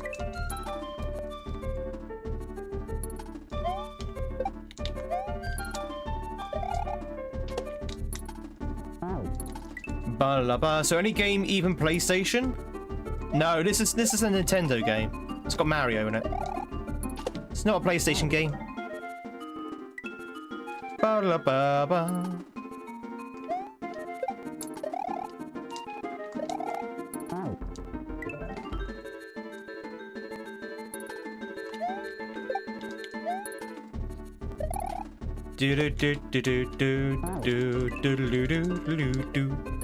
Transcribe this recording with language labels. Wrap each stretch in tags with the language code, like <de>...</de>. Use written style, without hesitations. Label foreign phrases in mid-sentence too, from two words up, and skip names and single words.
<en>So any game, even PlayStation? No, this is a Nintendo game. It's got Mario in it. It's not a PlayStation game. Ba-la-ba-ba. Do do do do do do do do do do do.</en>